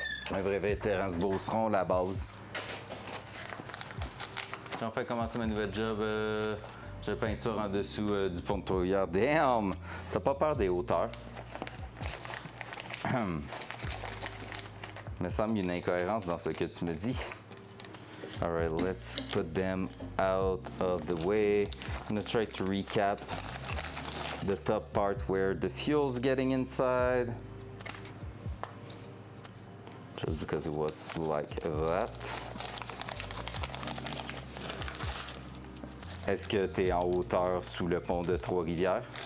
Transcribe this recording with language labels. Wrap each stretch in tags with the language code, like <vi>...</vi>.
<fr>Un vrai vétéran, ce Beauceron, la base. Jean-Fait, comment ça, ma nouvelle job? J'ai peinture en dessous du pont de Trois-Rivières. Damn! T'as pas peur des hauteurs? Il me semble une incohérence dans ce que tu me dis.</fr> <en>Alright, let's put them out of the way. I'm gonna try to recap the top part where the fuel's getting inside. Just because it was like that.</en> <fr>Est-ce que tu es en hauteur sous le pont de Trois-Rivières?</fr>